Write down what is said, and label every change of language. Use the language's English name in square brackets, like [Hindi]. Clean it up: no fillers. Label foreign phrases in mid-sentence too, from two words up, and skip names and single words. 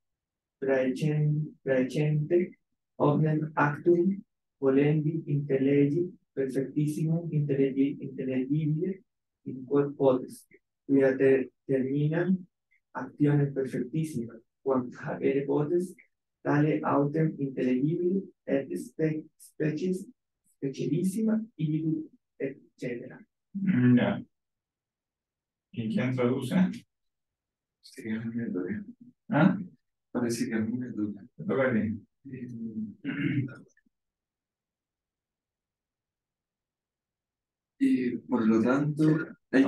[Latin] praecente omnem actum volendi intellegi perfectissimum intellegibile in quod potes, quia terminam actionem perfectissima, quam habere potes, tale autem intellegibile et species specialissima igitur et cetera. [Spanish] Ya. ¿Y quién traduce? Sí, a mí me toca. ¿Ah? Parece que a mí me toca. Te toca a ti. Y por lo tanto, hay